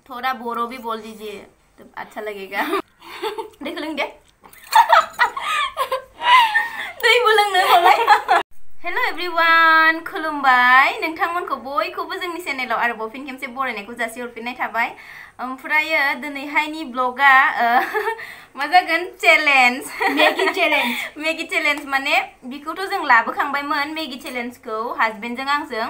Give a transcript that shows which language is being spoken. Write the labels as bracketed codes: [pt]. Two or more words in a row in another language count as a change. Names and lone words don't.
[hi] थोड़ा बोरो भी बोल दीजिए तो अच्छा लगेगा। देख लेंगे। [brx] दै बोलोंनो बालाय। [en] hello everyone, [brx] खुलुमबाय नोंथांमोनखौ बयखौबो जोंनि चेनेलाव आरोबाव फिन खेबसे बरायनायखौ जासिहरफिननाय थाबाय। ओमफ्रायो दिनैहायनि ब्लगा मा जागोन [en] challenge Maggi challenge [brx] माने बिखौथ' जों लाबोखांबायमोन मेगी चेलेन्जखौ हाजबेन्डजों आंजों।